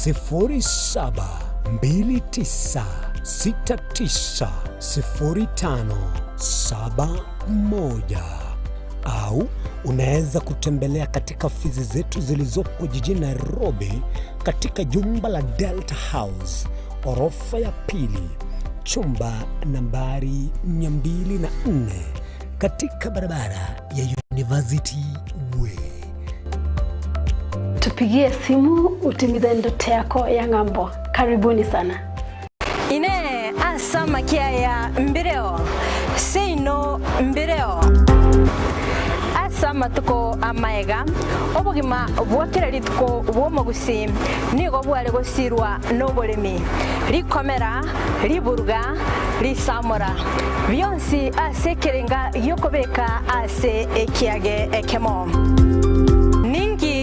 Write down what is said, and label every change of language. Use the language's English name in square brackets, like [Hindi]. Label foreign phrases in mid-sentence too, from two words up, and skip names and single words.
[Swahili] 0729690571 au unaweza kutembelea katika ofisi zetu zilizopo jijini Nairobi katika jumba la Delta House, orofa ya pili, chumba nambari 204 katika barabara ya University Way. Tupigie simu utimize ndoto yako ya ng'ambo. Karibuni sana. [Gusii] Ine asama kia ya mbireo seino mbireo asama tuko amaega obugima bwakira litko bwomogusi nigo bwale gosirwa nobolemi likomera liburuga lisamora byonsi asekerenga yokobeka ase ekiage ekemo ningi